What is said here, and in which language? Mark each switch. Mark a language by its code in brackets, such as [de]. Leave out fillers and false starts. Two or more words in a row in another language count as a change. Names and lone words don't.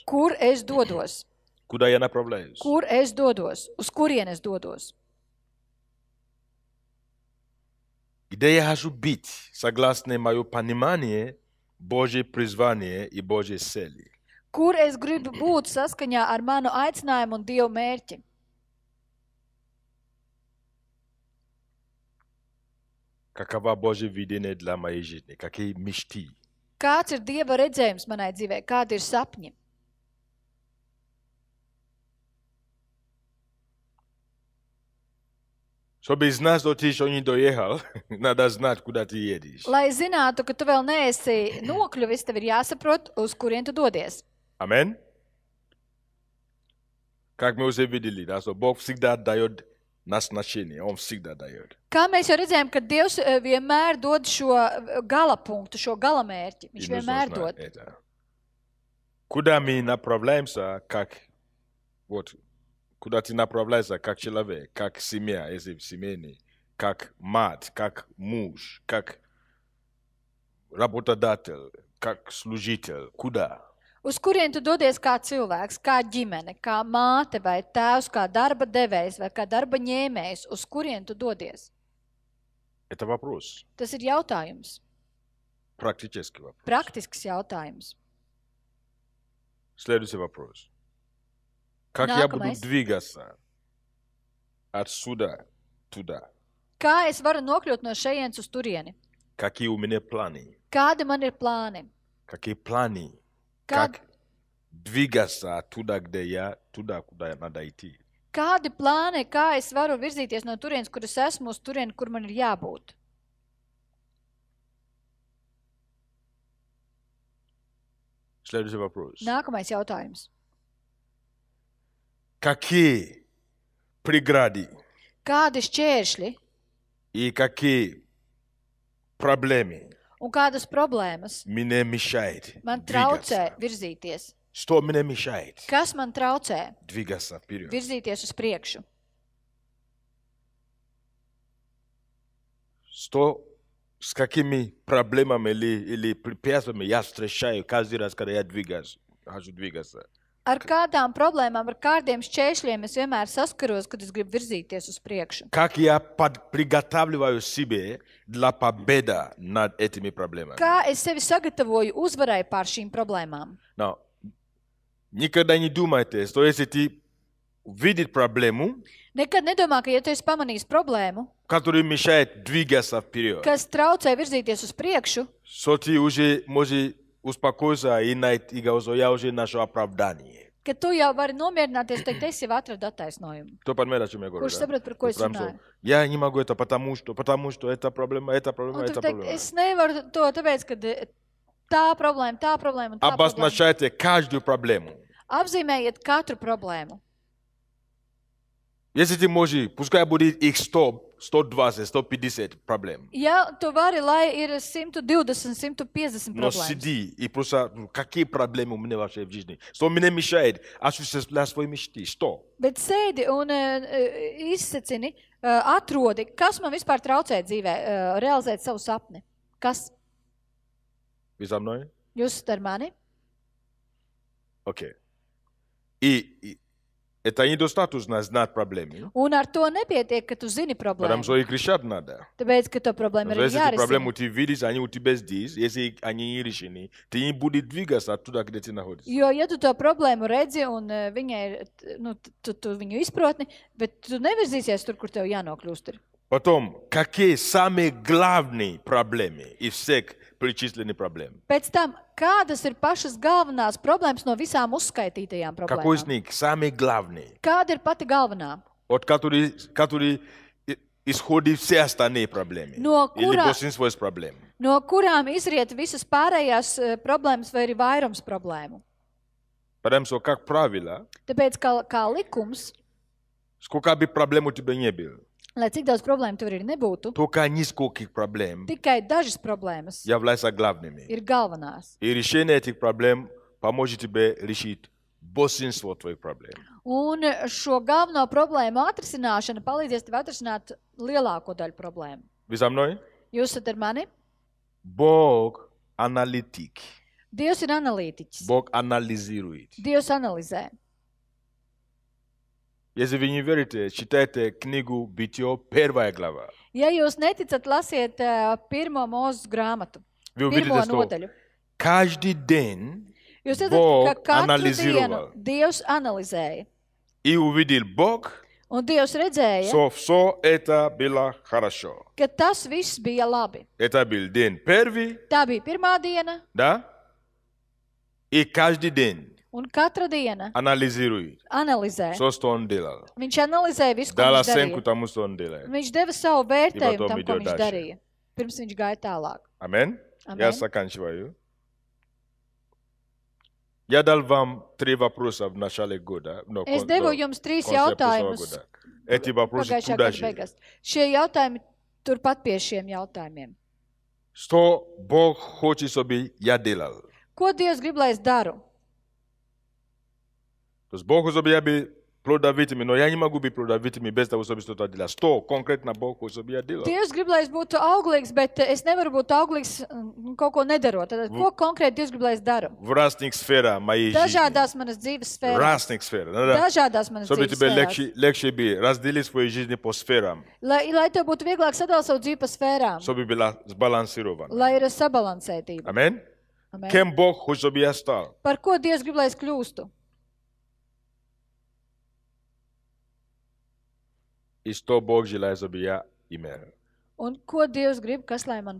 [lv] Kur es dodos? [ru] Куда я направляюсь? [lv] Kur es dodos? Uz kurien es dodos? [ru] Где я хочу быть, согласно мое понимание, Божье призвание и Божьей цели? [lv] Kur es gribu būt saskaņā ar manu aicinājumu un Dieva mērķi? [ru] Какова Божье видение для моей жизни? Какие мечты? [lv] Kāds ir Dieva redzējums manai dzīvē? Kādi ir sapņi? Żeby znasz do tych, oni dojechał, nadal znać, kuda ty jedziesz. Lai zinātu, ka tu vēl neesi nokļuvis, tev ir jāsaprot, uz kurien tu dodies. Amen? [ru] Как мы уже видели, да, что Бог всегда дает назначение, Он всегда дает. [lv] Kā mēs jau redzējām, ka Dievs vienmēr dod šo gala punktu, šo gala mērķi. Viņš [ru] И нужно [lv] vienmēr [ru] знать [lv] dod. [ru] это. Куда мы направляемся, как, вот, куда ты направляешься, как человек, как семья, если семейный, как мать, как муж, как работодатель, как служитель, куда? [lv] Uz kurien tu dodies kā cilvēks, kā ģimene, kā māte vai tēvs, kā darba devējs vai kā darba ņēmējs, uz kurien tu dodies? [ru] Это вопрос, [lv] Tas ir jautājums, [ru] практический вопрос. [lv] praktisks jautājums. [ru] Следующий вопрос. Как я буду [lv] Nākamais. [ru] двигаться отсюда туда? [lv] Kā es varu nokļūt no šejienes uz turieni? [ru] Какие у меня планы? [lv] Kādi man ir plāni? [ru] Какие планы? [lv] Kādi, [ru] Как двигаться туда, где я, туда, куда надо идти? [lv] kādi plāni, kā es varu virzīties no turienes, kur es esmu, uz turieni, kur man ir jābūt? [ru] Следующий вопрос. [lv] Nākamais jautājums. [ru] Какие преграды [lv] Kādi šķēršļi [ru] и какие проблемы [lv] un kādas problēmas [ru] мне мешают [lv] man traucē [ru] двигаться? [lv] virzīties? [ru] Что мне мешает [lv] Kas man traucē [ru] двигаться вперед? [lv] virzīties uz priekšu? [ru] Что, с какими проблемами или препятствиями я встречаю каждый раз, когда я двигаюсь, хочу двигаться? [lv] Ar kādām problēmām, ar kādiem šķēršļiem es vienmēr saskaros, kad es gribu virzīties uz priekšu? [ru] Как я приготавливаю себе для победы над этими проблемами? [lv] Kā es sevi sagatavoju uzvarai pār šīm problēmām? [ru] Но никогда не думайте, что если ты видишь проблему, [lv] Nekad nedomā, ka ja tu esi pamanījis problēmu, [ru] которая мешает двигаться вперед, [lv] kas traucē virzīties uz priekšu, [ru] что ты уже можешь успокоиться и найти, что я уже нашел оправдание. [lv] ka tu jau vari nomierināties, teikt, es jau atradu attaisnojumu. [ru] Кто понимает, о чем я говорю? [lv] Kurš [ru] да? [lv] saprot, par ko es [ru] Прям что, [lv] runāju? [ru] я не могу это, потому что это проблема, это [lv] Un [ru] проблема, [lv] tu [ru] это [lv] teikt, [ru] проблема. [lv] es nevaru to, tāpēc, ka tā problēma un tā problēma. [ru] Обозначайте каждую проблему. [lv] Apzīmējiet katru problēmu. [ru] Если ты можешь, пускай будет их 100, 120, 150 проблем. [lv] Ja tu vari, lai ir 120, 150 [ru] Но [lv] problēmas, [ru] сиди и просто, какие проблемы у меня вообще в жизни? Что мне мешает осуществлять свои мечты? Что? [lv] bet sēdi un izsacini, atrodi, kas man vispār traucē dzīvē, realizēt savu sapni. Kas? [ru] Вы за мной? [lv] Jūs esat ar mani? [ru] Окей. И это недостаточно знать проблемы. [lv] Un ar to nepietiek, ka tu zini [ru] Потому [lv] problēmu. [ru] что их решать надо. [lv] Tāpēc, ka to problēmu [ru] Потому [lv] ir [ru] что если эти проблемы [lv] jārisina. [ru] ты видишь, они у тебя здесь, если они не решены, ты не будешь двигаться оттуда, где ты находишься. [lv] Jo, ja tu to problēmu redzi un viņai ir, nu, tu viņu izprotni, bet tu nevirzīsies tur, kur tev jānokļūst. Ir. [ru] Потом, какие самые главные проблемы из всех перечисленных проблем? [lv] Pēc tam, kādas ir pašas galvenās problēmas no visām uzskaitītajām [ru] Какой из [lv] problēmām? [ru] них самый главный? [lv] Kāda ir pati galvenā? [ru] От который исходит все остальные проблемы? [lv] No [ru] Или [lv] кура- [ru] большинство из проблем? [lv] No kurām izriet visas pārējās problēmas vai arī vairums problēmu? [ru] Потому что, как правило, [lv] Tāpēc, kā likums, [ru] сколько бы проблем у тебя не было, [lv] lai cik daudz problēmu tev arī nebūtu, [ru] только нескольких проблем [lv] tikai dažas problēmas [ru] являются главными. [lv] ir galvenās. [ru] И решение этих проблем поможет тебе решить большинство твоих проблем. [lv] Un šo galveno problēmu atrisināšana palīdzēs tev atrisināt lielāko daļu problēmu. [ru] Вы за мной? [lv] Jūs esat ar mani? [ru] Бог аналитик. [lv] Dievs ir analītiķis. [ru] Бог анализирует. [lv] Dievs analizē. [ru] Если вы не верите, читайте книгу «Бытие», 1 глава. [lv] Ja jūs neticat, lasiet pirmo mūzes grāmatu, [ru] Вы [lv] pirmo [ru] увидите, что [lv] nodaļu. [ru] каждый день [lv] Jūs redzat, [ru] Bog [lv] ka katru [ru] analizировал. [lv] dienu Dievs analizēja. [ru] и увидел Бог, [lv] Un Dievs redzēja, [ru] Все это было хорошо. [lv] ka tas viss bija labi. [ru] Это был день первый, [lv] Tā bija pirmā diena, [ru] да? И каждый день [lv] un katra diena [ru] анализирует, [lv] analizē. [ru] что он делал. [lv] Viņš analizēja visu, ko [ru] Дал [lv] viņš [ru] оценку [lv] darīja. [ru] тому, что он делает. [lv] Viņš deva savu vērtējumu [ru] потом [lv] tam, ko [ru] идет [lv] viņš [ru] дальше. [lv] darīja. Pirms viņš gāja tālāk. [ru] Аминь. Аминь. Я заканчиваю. Я дал вам 3 вопроса в начале года. [lv] Es devu jums 3 jautājumus [ru] Эти вопросы [lv] pagājušā [ru] туда [lv] gada [ru] же. [lv] beigās. Šie jautājumi turpat pie šiem jautājumiem. [ru] Что Бог хочет, чтобы я делал? [lv] Ko Dievs grib, lai es daru? [ru] То есть Бог хочет, чтобы я был плодовитым, но я не могу быть плодовитым без того, чтобы что-то делать. Что конкретно Бог хочет, чтобы я делал? [lv] Dievs grib, lai es būtu auglīgs, bet es nevaru būt auglīgs kaut ko nedarot. Tad, ko konkrēti Dievs grib, lai es daru? [ru] В разных сферах моей жизни. [lv] Dažādās manas dzīves [ru] В [lv] sfērās. [ru] разных сферах. Да. [lv] Dažādās manas [ru] Чтобы [lv] dzīves [ru] тебе [lv] sfērās. [ru] легче было разделить свою жизнь по сферам, [lv] Lai tev būtu vieglāk sadalīt savu dzīvi pa sfērām. [ru] чтобы была сбалансирована. [lv] Lai ir sabalansētība. [ru] Аминь. [lv] Amen. [ru] Кем Бог хочет, чтобы я стал? [lv] Par ko Dievs grib, lai es kļūstu? [ru] И что Бог желает, чтобы я имел? [lv] Un ko Dievs grib, kas lai man